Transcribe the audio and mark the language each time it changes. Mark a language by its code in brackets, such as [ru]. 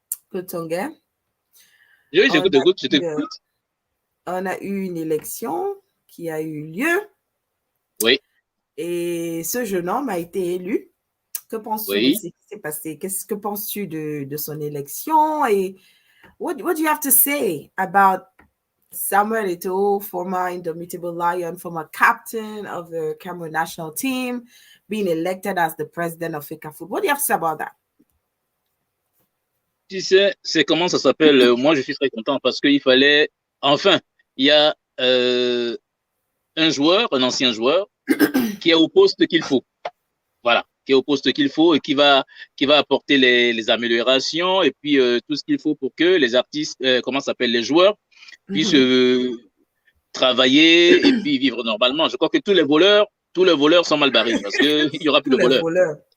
[fr] Cotonga. Oui, j'écoute. On a eu une élection qui a eu lieu. Oui. Et ce jeune homme a été élu. Que penses-tu de ce qui s'est passé? Que penses-tu de son élection? [en] Et what do you have to say about Samuel Eto'o, former Indomitable Lion, former captain of the Cameroon national team, being elected as the president of FECAFOOT? What do you have to say about that? [fr] Tu sais, c'est comment ça s'appelle? Moi, je suis très content parce qu'il fallait... Enfin, il y a un ancien joueur, qui est au poste qu'il faut. Voilà, qui est au poste qu'il faut et qui va apporter les améliorations et puis tout ce qu'il faut pour que les artistes, les joueurs puissent travailler et puis vivre normalement. Je crois que tous les voleurs sont mal barrés parce que il y aura plus de voleurs.